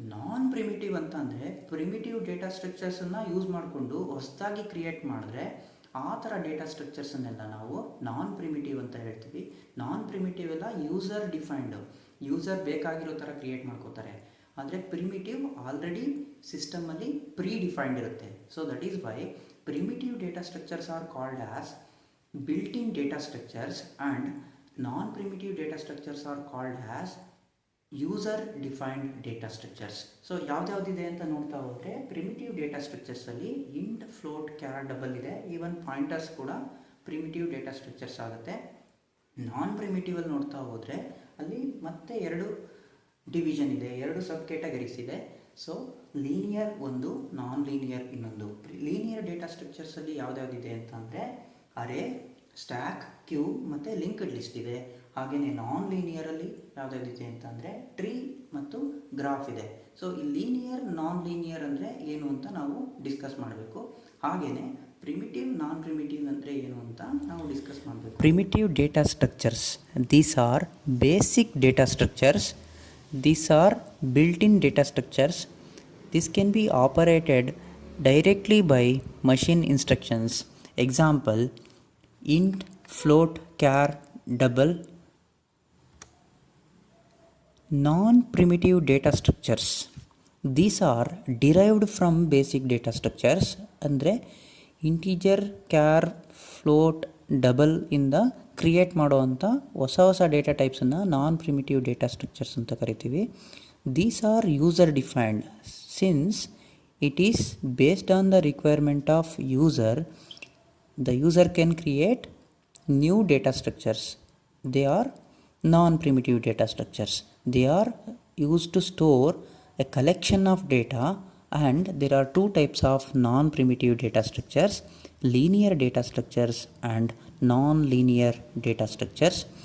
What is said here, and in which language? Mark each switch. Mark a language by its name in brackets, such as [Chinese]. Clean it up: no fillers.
[Kannada] ನಾನ್ primitive ಅಂತ ಅಂದರೆ primitive data ಸ್ಟ್ರಕ್ಚರ್ಸನ್ನು use ಮಾಡಿಕೊಂಡು ಹೊಸದಾಗಿ ಕ್ರಿಯೇಟ್ ಮಾಡಿದ್ರೆ ಆ ಥರ ಡೇಟಾ ಸ್ಟ್ರಕ್ಚರ್ಸನ್ನೆಲ್ಲ ನಾವು ನಾನ್ ಪ್ರಿಮಿಟಿವ್ ಅಂತ ಹೇಳ್ತೀವಿ. ನಾನ್ ಪ್ರಿಮಿಟಿವ್ ಎಲ್ಲ ಯೂಸರ್ ಡಿಫೈನ್ಡ್, ಯೂಸರ್ ಬೇಕಾಗಿರೋ ಥರ ಕ್ರಿಯೇಟ್ ಮಾಡ್ಕೋತಾರೆ. ಆದರೆ ಪ್ರಿಮಿಟಿವ್ ಆಲ್ರೆಡಿ ಸಿಸ್ಟಮಲ್ಲಿ ಪ್ರೀ ಡಿಫೈನ್ಡ್ ಇರುತ್ತೆ. [English] So that is why primitive data structures are called as built-in data structures and non-primitive data structures are called as user-defined data structures. [Kannada] So ಯಾವ್ದ್ಯಾವ್ದಿದೆ ಅಂತ ನೋಡ್ತಾ ಹೋದರೆ primitive data ಸ್ಟ್ರಕ್ಚರ್ಸಲ್ಲಿ int, float, char, double ಇದೆ. Even pointers ಕೂಡ primitive data structures ಆಗುತ್ತೆ. ನಾನ್ ಪ್ರಿಮಿಟಿವಲ್ಲಿ ನೋಡ್ತಾ ಹೋದರೆ ಅಲ್ಲಿ ಮತ್ತೆ 2 ಡಿವಿಷನ್ ಇದೆ, 2 ಸಬ್ ಕ್ಯಾಟಗರೀಸ್ ಇದೆ. ಸೊ ಲೀನಿಯರ್ ಒಂದು, ನಾನ್ ಲೀನಿಯರ್ ಇನ್ನೊಂದು. ಲೀನಿಯರ್ ಡೇಟಾ ಸ್ಟ್ರಕ್ಚರ್ಸಲ್ಲಿ ಯಾವ್ದ್ಯಾವ್ದಿದೆ ಅಂತಂದರೆ ಅರೇ, ಸ್ಟ್ಯಾಕ್, ಕ್ಯೂ ಮತ್ತು ಲಿಂಕ್ಡ್ ಲಿಸ್ಟ್ ಇದೆ. ಹಾಗೆಯೇ ನಾನ್ ಲೀನಿಯರಲ್ಲಿ ಯಾವುದಾದಿದೆ ಅಂತಂದರೆ ಟ್ರೀ ಮತ್ತು ಗ್ರಾಫ್ ಇದೆ. ಸೊ ಈ ಲೀನಿಯರ್, ನಾನ್ ಲೀನಿಯರ್ ಅಂದರೆ ಏನು ಅಂತ ನಾವು ಡಿಸ್ಕಸ್ ಮಾಡಬೇಕು. ಹಾಗೆಯೇ ಪ್ರಿಮಿಟಿವ್, ನಾನ್ ಪ್ರಿಮಿಟಿವ್ ಅಂದರೆ ಏನು ಅಂತ ನಾವು ಡಿಸ್ಕಸ್ ಮಾಡಬೇಕು. [English] Primitive data structures, these are basic data structures. These are built-in data structures. This can be operated directly by machine instructions. Example, int, float, char, double. Non-primitive data structures, these are derived from basic data structures. [Kannada] ಅಂದರೆ integer, char, float, double ಇಂದ create ಮಾಡೋವಂಥ ಹೊಸ data ಟೈಪ್ಸನ್ನು ನಾನ್ primitive data structures ಅಂತ ಕರಿತೀವಿ. [English] These are user defined. Since it is based on the requirement of user, the user can create new data structures. They are non-primitive data structures. They are used to store a collection of data, and there are 2 types of non-primitive data structures: linear data structures and non-linear data structures.